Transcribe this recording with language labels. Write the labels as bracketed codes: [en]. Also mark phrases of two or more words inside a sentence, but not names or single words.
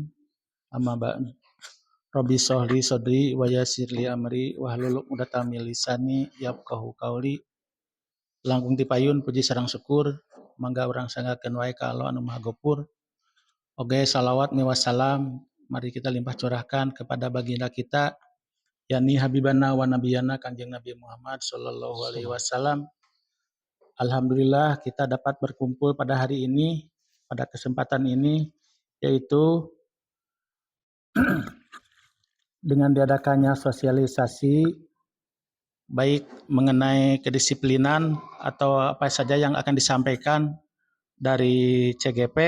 [ar] أما بعد. رب اشرح لي صدري ويسر لي أمري واحلل عقدة من لساني يفقهوا قولي. [su] Langkung tipayun puji sareng syukur mangga urang sanggakeun wae ka Allah anu Maha Gopur. Oge salawat miwah salam [id] mari kita limpah curahkan kepada baginda kita yakni [ar] حبيبنا ونبينا [id] Kanjeng Nabi Muhammad [ar] صلى الله عليه وسلم. [id] Alhamdulillah kita dapat berkumpul pada hari ini, pada kesempatan ini, yaitu dengan diadakannya sosialisasi baik mengenai kedisiplinan atau apa saja yang akan disampaikan dari CGP.